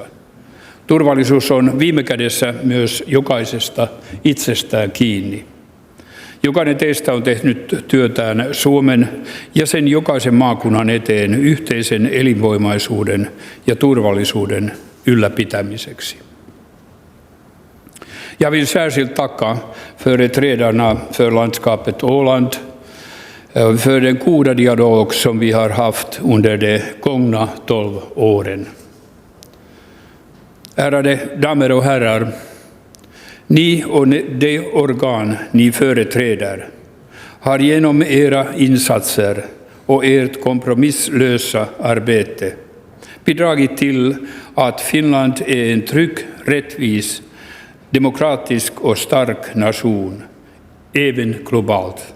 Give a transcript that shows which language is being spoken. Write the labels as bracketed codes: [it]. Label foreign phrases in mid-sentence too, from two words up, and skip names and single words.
[fi] Turvallisuus on viime kädessä myös jokaisesta itsestään kiinni. Jokainen teistä on tehnyt työtään Suomen ja sen jokaisen maakunnan eteen yhteisen elinvoimaisuuden ja turvallisuuden ylläpitämiseksi. [sv] Jag vill särskilt tacka företrädarna för landskapet Åland för den goda dialog som vi har haft under de gångna 12 åren. Ärade damer och herrar, ni och de organ ni företräder har genom era insatser och ert kompromisslösa arbete bidragit till att Finland är en trygg, rättvis, demokratisk och stark nation, även globalt.